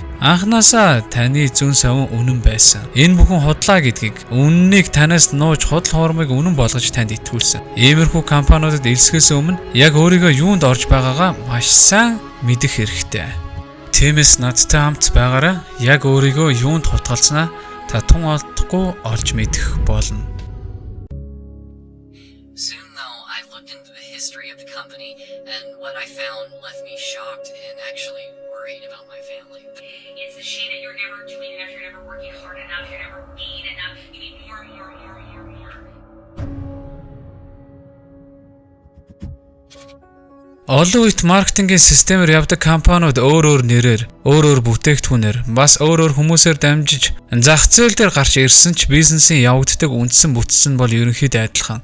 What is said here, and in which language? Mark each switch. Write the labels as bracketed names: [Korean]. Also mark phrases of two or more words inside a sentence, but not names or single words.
[Mongolian] Анхнаасаа таны зүүн савн үнэн байсан. Энэ бүхэн худлаа гэдгийг, үннийг танаас нууж худал хуурмыг үнэн болгож танд итгүүлсэн. Иймэрхүү компаниудад элсгээс өмнө яг өөрийгөө юунд орж байгаагаа маш сайн мэдэх хэрэгтэй. Тиймээс надтай хамт байгаарай. Яг өөрийгөө юунд хутгалснаа та тун олдохгүй олж мэдэх болно. [English] Soon though, I looked into the history of the company, and what I found left me shocked and actually worried about my family. It's a shame that you're never doing enough, you're never working hard enough, you're never being enough. You need more and more and more and more and more. [Mongolian] Олон үед маркетингийн системээр явдаг компаниуд өөр нэрээр, өөр бүтээгдэхүүнээр, бас өөр хүмүүсээр дамжиж зах зээл дээр гарч ирсэн ч бизнесийн явагддаг үндсэн бүтц нь бол ерөнхийдөө адилхан.